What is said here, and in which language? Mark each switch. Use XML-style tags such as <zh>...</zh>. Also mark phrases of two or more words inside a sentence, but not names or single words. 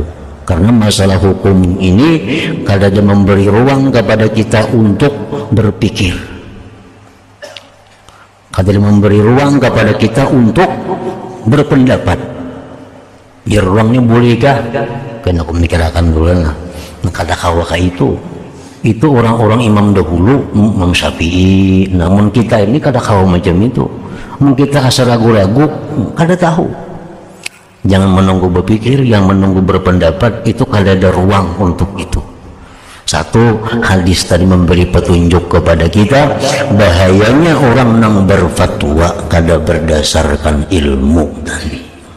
<bjn>Karena masalah hukum ini kada ada memberi ruang kepada kita untuk berpikir, kada ada memberi ruang kepada kita untuk berpendapat.</bjn> <id>Ya ruangnya bolehkah?</id> <bjn>Kena aku mikirkan dulu lah. Kada kawaka itu orang-orang imam dahulu, Imam Syafi'i. Namun kita ini kada kawa macam itu.</bjn> <id>Kita asal ragu-ragu, kada tahu.</id> <bjn>Jangan menunggu berpikir, yang menunggu berpendapat itu kada ada ruang untuk itu. Satu, hadis tadi memberi petunjuk kepada kita bahayanya orang yang berfatwa kada berdasarkan ilmu tadi.</bjn>